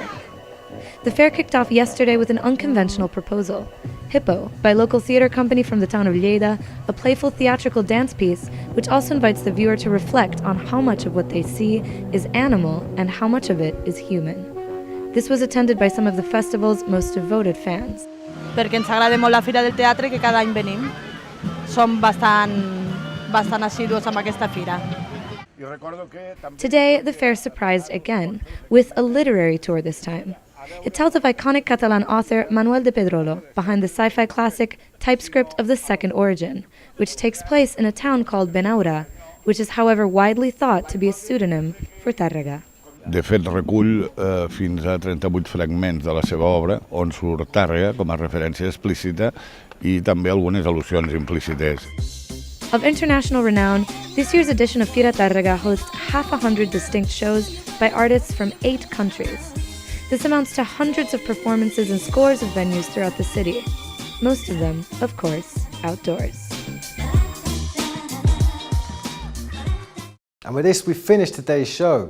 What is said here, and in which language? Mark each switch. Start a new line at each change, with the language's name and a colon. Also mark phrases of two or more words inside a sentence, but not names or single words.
English: The fair kicked off yesterday with an unconventional proposal. Hippo, by local theater company from the town of Lleida, a playful theatrical dance piece which also invites the viewer to reflect on how much of what they see is animal and how much of it is human. This was attended by some of the festival's most devoted fans.
Catalan: Perquè ens agrada molt la Fira del Teatre, que cada any venim. Som bastant assidus amb aquesta fira.
English: Today, the fair surprised again, with a literary tour this time. It tells of iconic Catalan author Manuel de Pedrolo behind the sci-fi classic TypeScript of the Second Origin, which takes place in a town called Benaura, which is however widely thought to be a pseudonym for Tàrrega.
Catalan: De fet, recull fins a 38 fragments de la seva obra, on surt Tàrrega com a referència explícita i també algunes al·lusions implícites.
English: Of international renown, this year's edition of Fira Tàrrega hosts 100 distinct shows by artists from 8 countries. This amounts to hundreds of performances in scores of venues throughout the city. Most of them, of course, outdoors. And with this, we finish today's show.